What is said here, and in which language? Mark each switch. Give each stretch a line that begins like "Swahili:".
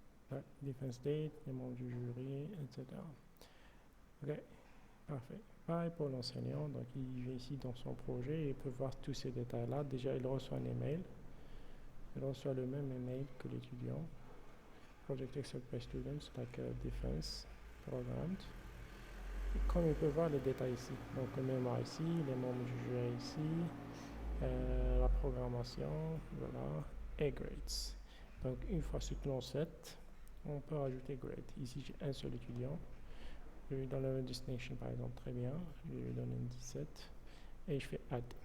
French: Ouais, Defense Date, les membres du jury, etc. Ok, parfait. Pareil pour l'enseignant. Donc, il vient ici dans son projet et il peut voir tous ces détails-là. Déjà, il reçoit un email. Il reçoit le même email que l'étudiant.
English: Project accepted by students, like Defense Programmed.
French: Comme il peut voir les détails ici, donc le mémoire ici, les membres du jury ici, la programmation, voilà, et grades. Donc une fois soutenance 7, on peut rajouter grade. Ici j'ai un seul étudiant, je lui donne le distinction par exemple, très bien, je lui donne une 17 et je fais add.